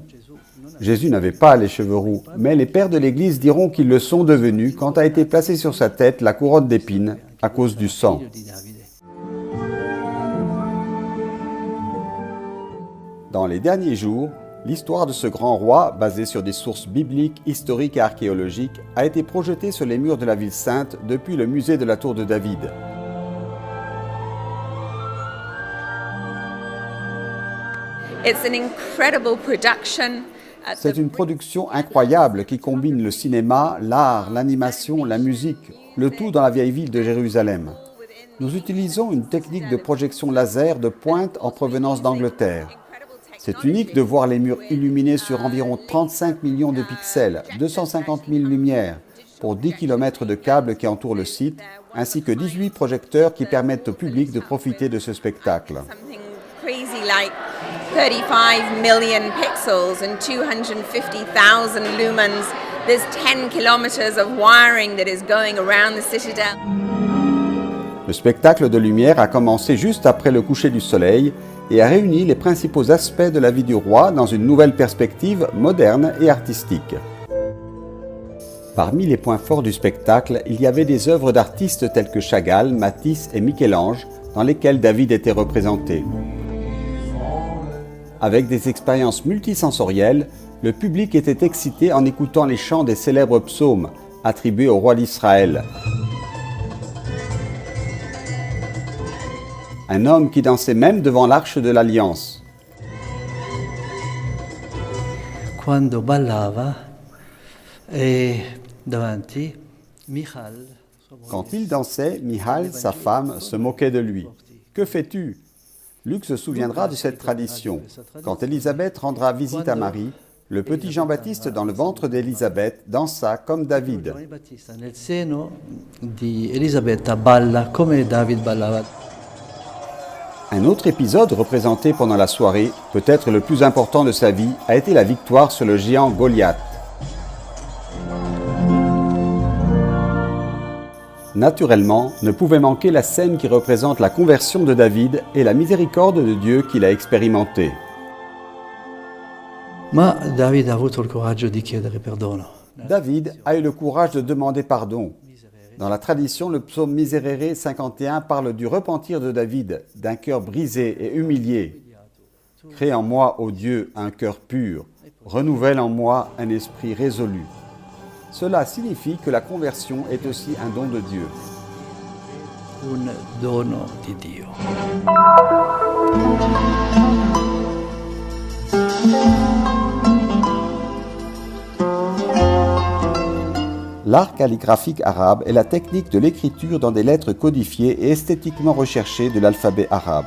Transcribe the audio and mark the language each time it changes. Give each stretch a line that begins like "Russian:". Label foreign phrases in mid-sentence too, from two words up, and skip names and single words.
French: Jésus n'avait pas les cheveux roux, mais les pères de l'Église diront qu'ils le sont devenus quand a été placée sur sa tête la couronne d'épines à cause du sang. Dans les derniers jours, l'histoire de ce grand roi, basée sur des sources bibliques, historiques et archéologiques, a été projetée sur les murs de la ville sainte depuis le musée de la Tour de David.
English: It's an incredible production.
French: C'est une production incroyable qui combine le cinéma, l'art, l'animation, la musique, le tout dans la vieille ville de Jérusalem. Nous utilisons une technique de projection laser de pointe en provenance d'Angleterre. C'est unique de voir les murs illuminés sur environ 35 millions de pixels, 250 000 lumières, pour 10 km de câbles qui entourent le site, ainsi que 18 projecteurs qui permettent au public de profiter de ce spectacle.
English: Something crazy like 35 million pixels and 250,000 lumens. There's 10 kilometers of wiring that is going around the citadel.
French: Le spectacle de lumière a commencé juste après le coucher du soleil et a réuni les principaux aspects de la vie du roi dans une nouvelle perspective moderne et artistique. Parmi les points forts du spectacle, il y avait des œuvres d'artistes tels que Chagall, Matisse et Michel-Ange, dans lesquelles David était représenté. Avec des expériences multisensorielles, le public était excité en écoutant les chants des célèbres psaumes attribués au roi d'Israël. Un homme qui dansait même devant l'arche de l'Alliance.
Italian: Quando ballava davanti Michal.
French: Quand il dansait, Michal, sa femme, se moquait de lui. « Que fais-tu » Luc se souviendra de cette tradition. Quand Élisabeth rendra visite à Marie, le petit Jean-Baptiste dans le ventre d'Élisabeth dansa comme David.
Italian: Nel seno di Elisabetta balla come David ballava.
French: Un autre épisode représenté pendant la soirée, peut-être le plus important de sa vie, a été la victoire sur le géant Goliath. Naturellement, ne pouvait manquer la scène qui représente la conversion de David et la miséricorde de Dieu qu'il a expérimentée.
Italian: Ma Davide ha avuto il coraggio di chiedere perdono.
French: David a eu le courage de demander pardon. Dans la tradition, le psaume Miserere 51 parle du repentir de David, d'un cœur brisé et humilié. « Crée en moi, ô Dieu, un cœur pur, renouvelle en moi un esprit résolu. » Cela signifie que la conversion est aussi un don de Dieu.
Italian: Un dono di Dio.
French: L'art calligraphique arabe est la technique de l'écriture dans des lettres codifiées et esthétiquement recherchées de l'alphabet arabe.